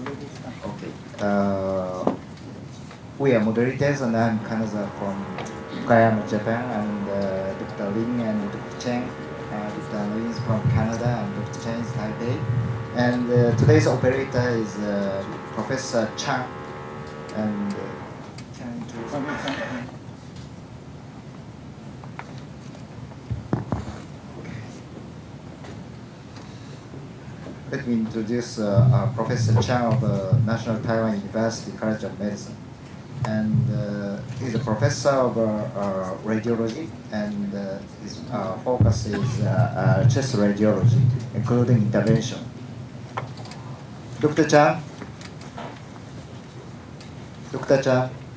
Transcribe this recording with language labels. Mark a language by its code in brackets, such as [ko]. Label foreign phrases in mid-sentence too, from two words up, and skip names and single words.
[en] Okay. We are moderators, and I'm Kanaza from Okayama, Japan, and Dr. Lin and Dr. Cheng. Dr. Lin is from Canada, and Dr. Cheng is Taipei. And today's operator is Professor Chang. And can you introduce? Let me introduce Professor Chang of the National Taiwan University College of Medicine. And he's a professor of radiology, and his focus is chest radiology, including intervention. Dr. Chang? Dr. Chang?